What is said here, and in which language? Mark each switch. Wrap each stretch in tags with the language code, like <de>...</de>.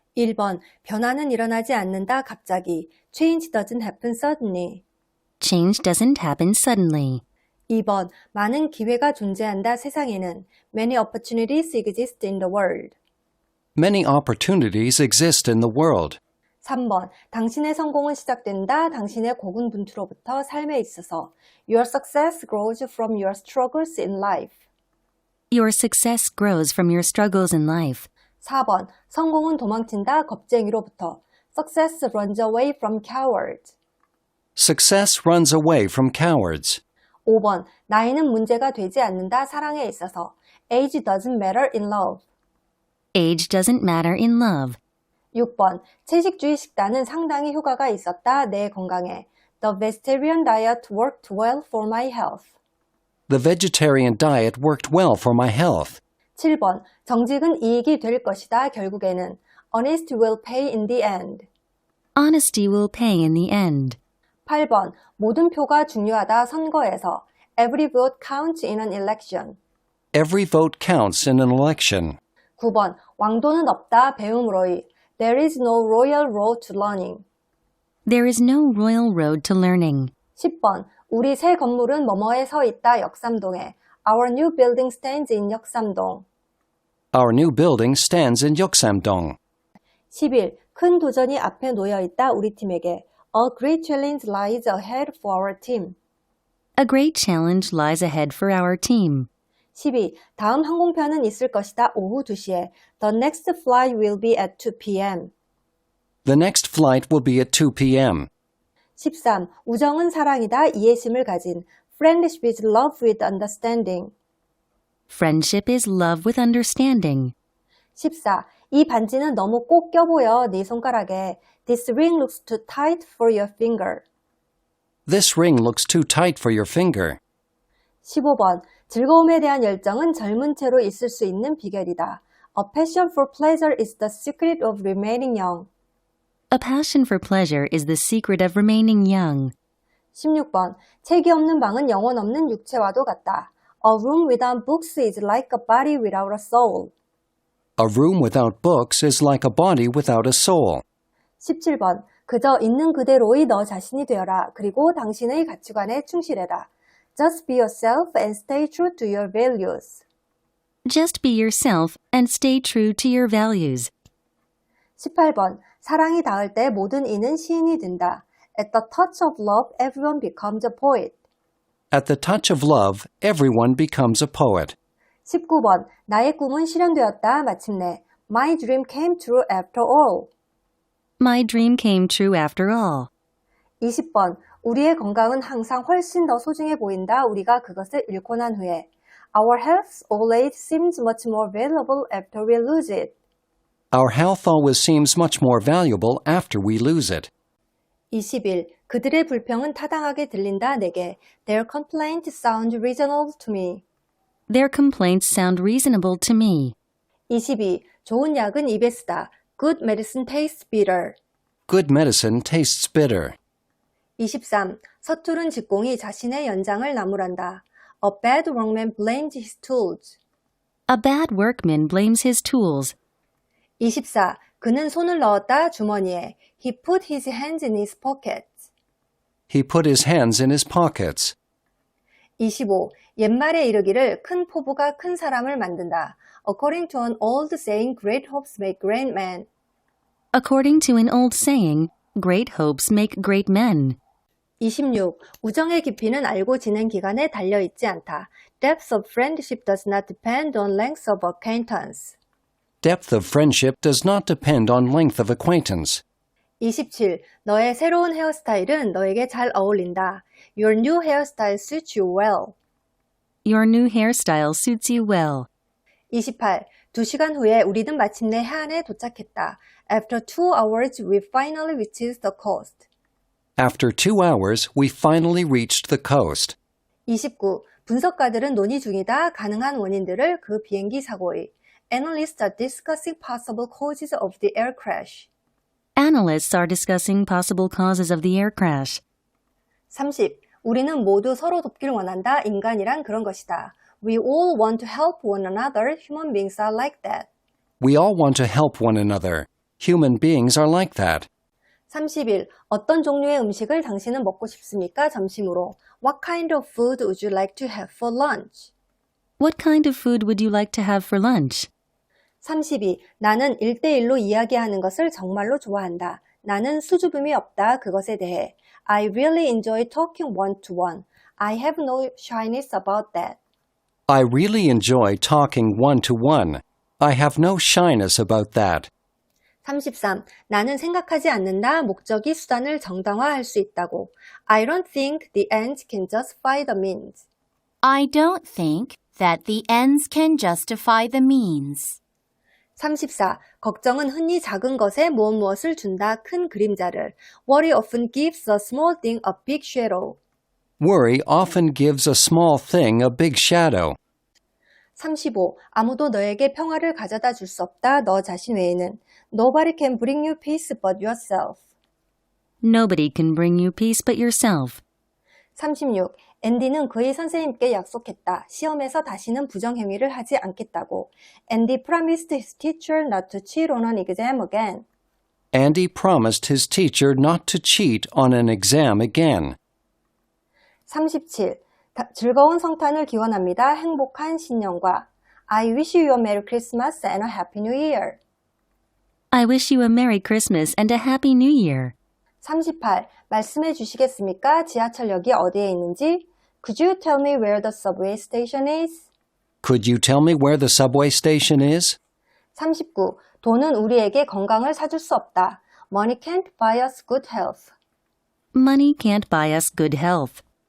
<ko>1번 변화는 일어나지 않는다 갑자기.</ko> <en>Change doesn't happen suddenly. Change doesn't happen suddenly.</en> <ko>2번 많은 기회가 존재한다 세상에는.</ko> <en>Many opportunities exist in the world. Many opportunities exist in the world.</en> <ko>3번 당신의 성공은 시작된다 당신의 고군분투로부터 삶에 있어서.</ko> <en>Your success grows from your struggles in life. Your success grows from your struggles in life.</en> <ko>4번 성공은 도망친다 겁쟁이로부터.</ko> <en>Success runs away from cowards. Success runs away from cowards.</en> <ko>5번 나이는 문제가 되지 않는다 사랑에 있어서.</ko> <en>Age doesn't matter in love. Age doesn't matter in love.</en> <ko>6번 채식주의 식단은 상당히 효과가 있었다 내 건강에.</ko> <en>The vegetarian diet worked well for my health. The vegetarian diet worked well for my health.</en> <ko>7번 정직은 이익이 될 것이다 결국에는.</ko> <en>Honest will pay in the end. Honesty will pay in the end.</en> <ko>8번 모든 표가 중요하다 선거에서.</ko> <en>Every vote counts in an election. Every vote counts in an election.</en> <ko>9번 왕도는 없다 배움으로의.</ko> <en>There is no royal road to learning. There is no royal road to learning.</en> <ko>10번 우리 새 건물은 뭐뭐에 서 있다 역삼동에.</ko> <en>Our new building stands in 역삼동. Our new building stands in Yeoksamdong.</en> <ko>11. 큰 도전이 앞에 놓여 있다 우리 팀에게.</ko> <en>A great challenge lies ahead for our team. A great challenge lies ahead for our team.</en> <ko>12. 다음 항공편은 있을 것이다 오후 2시에.</ko> <en>The next flight will be at 2 p.m. The next flight will be at 2 p.m.</en> <ko>13. 우정은 사랑이다 이해심을 가진.</ko> <en>Friendship is love with understanding. Friendship is love with understanding.</en> <ko>14. 이 반지는 너무 꼭 껴보여 네 손가락에.</ko> <en>This ring looks too tight for your finger. This ring looks too tight for your finger.</en> <ko>15번 즐거움에 대한 열정은 젊은 채로 있을 수 있는 비결이다.</ko> <en>A passion for pleasure is the secret of remaining young. A passion for pleasure is the secret of remaining young.</en> <ko>16번 책이 없는 방은 영혼 없는 육체와도 같다.</ko> <en>A room without books is like a body without a soul. A room without books is like a body without a soul.</en> <ko>17번 그저 있는 그대로의 너 자신이 되어라. 그리고 당신의 가치관에 충실해라.</ko> <en>Just be yourself and stay true to your values. Just be yourself and stay true to your values.</en> <ko>18번 사랑이 닿을 때 모든 이는 시인이 된다.</ko> <en>At the touch of love, everyone becomes a poet. At the touch of love, everyone becomes a poet.</en> <ko>19번 나의 꿈은 실현되었다 마침내.</ko> <en>My dream came true after all. My dream came true after all.</en> <ko>20번 우리의 건강은 항상 훨씬 더 소중해 보인다 우리가 그것을 잃고 난 후에.</ko> <en>Our health always seems much more valuable after we lose it. Our health always seems much more valuable after we lose it.</en> <ko>21. 그들의 불평은 타당하게 들린다 내게.</ko> <en>Their complaints sound reasonable to me. Their complaints sound reasonable to me.</en> <ko>22. 좋은 약은 입에 쓰다.</ko> <en>Good medicine tastes bitter. Good medicine tastes bitter.</en> <ko>23. 서투른 직공이 자신의 연장을 나무란다.</ko> <en>A bad workman blames his tools. A bad workman blames his tools.</en> <ko>24. 그는 손을 넣었다 주머니에.</ko> <en>He put his hands in his pockets. He put his hands in his pockets.</en> <ko>25. 옛말에 이르기를 큰 포부가 큰 사람을 만든다.</ko> <en>According to an old saying, great hopes make great men. According to an old saying, great hopes make great men.</en> <ko>26. 우정의 깊이는 알고 지낸 기간에 달려있지 않다.</ko> <en>Depth of friendship does not depend on length of acquaintance. Depth of friendship does not depend on length of acquaintance.</en> <ko>27. 너의 새로운 헤어스타일은 너에게 잘 어울린다.</ko> <en>Your new hairstyle suits you well. Your new hairstyle suits you well.</en> <ko>28. 2시간 후에 우리는 마침내 해안에 도착했다.</ko> <en>After 2 hours, we finally reached the coast. After 2 hours, we finally reached the coast.</en> <ko>29. 분석가들은 논의 중이다. 가능한 원인들을 그 비행기 사고의.</ko> <en>Analysts are discussing possible causes of the air crash. Analysts are discussing possible causes of the air crash.</en> <ko>30. 우리는 모두 서로 돕길 원한다. 인간이란 그런 것이다.</ko> <en>We all want to help one another. Human beings are like that. We all want to help one another. Human beings are like that.</en> <ko>30일. 어떤 종류의 음식을 당신은 먹고 싶습니까? 점심으로.</ko> <en>What kind of food would you like to have for lunch? What kind of food would you like to have for lunch?</en> <ko>32. 나는 1대1로 이야기하는 것을 정말로 좋아한다. 나는 수줍음이 없다. 그것에 대해.</ko> <en>I really enjoy talking one-to-one. I have no shyness about that. I really enjoy talking one-to-one. I have no shyness about that.</en> <ko>33. 나는 생각하지 않는다. 목적이 수단을 정당화할 수 있다고.</ko> <en>I don't think the ends can justify the means. I don't think that the ends can justify the means.</en> <ko>34. 걱정은 흔히 작은 것에 무엇을 준다. 큰 그림자를.</ko> <en>Worry often gives a small thing a big shadow. Worry often gives a small thing a big shadow.</en> <ko>35. 아무도 너에게 평화를 가져다 줄 수 없다. 너 자신 외에는.</ko> <en>Nobody can bring you peace but yourself. Nobody can bring you peace but yourself.</en> <ko>36. 앤디는 그의 선생님께 약속했다. 시험에서 다시는 부정행위를 하지 않겠다고.</ko> <en>Andy promised his teacher not to cheat on an exam again. Andy promised his teacher not to cheat on an exam again.</en> <ko>37. 즐거운 성탄을 기원합니다. 행복한 신년과.</ko> <en>I wish you a Merry Christmas and a Happy New Year. I wish you a Merry Christmas and a Happy New Year.</en> <ko>38. 말씀해 주시겠습니까? 지하철역이 어디에 있는지?</ko> <en>Could you tell me where the subway station is? Could you tell me where the subway station is?</en> <ko>39. 돈은 우리에게 건강을 사줄 수 없다.</ko> <en>Money can't buy us good health. Money can't buy us good health.</en>